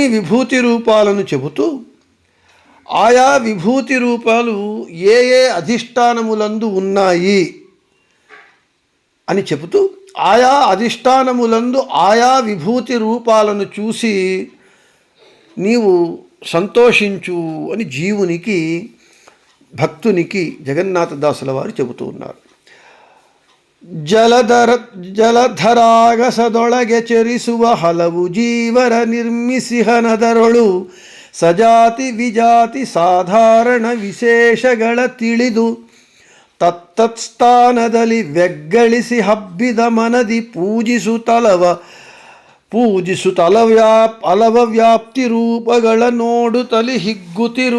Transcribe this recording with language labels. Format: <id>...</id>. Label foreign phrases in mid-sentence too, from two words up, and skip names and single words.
<te>విభూతి రూపాలను చెబుతూ ఆయా విభూతి రూపాలు ఏ ఏ అధిష్టానములందు ఉన్నాయి అని చెబుతూ ఆయా అధిష్టానములందు ఆయా విభూతి రూపాలను చూసి నీవు సంతోషించు అని జీవునికి, భక్తునికి జగన్నాథదాసుల వారు చెబుతూ ఉన్నారు.</te> <kn>ಜಲಧರಾಗಸದೊಳಗೆ ಚರಿಸುವ ಹಲವು ಜೀವರ ನಿರ್ಮಿಸಿಹನದರೊಳು ಸಜಾತಿ ವಿಜಾತಿ ಸಾಧಾರಣ ವಿಶೇಷಗಳ ತಿಳಿದು ತತ್ತತ್ಸ್ಥಾನದಲ್ಲಿ ವ್ಯಗ್ಗಳಿಸಿ ಹಬ್ಬಿದ ಮನದಿ ಅಲವ ವ್ಯಾಪ್ತಿ ರೂಪಗಳ ನೋಡುತ್ತಲಿ ಹಿಗ್ಗುತ್ತಿರು.</kn>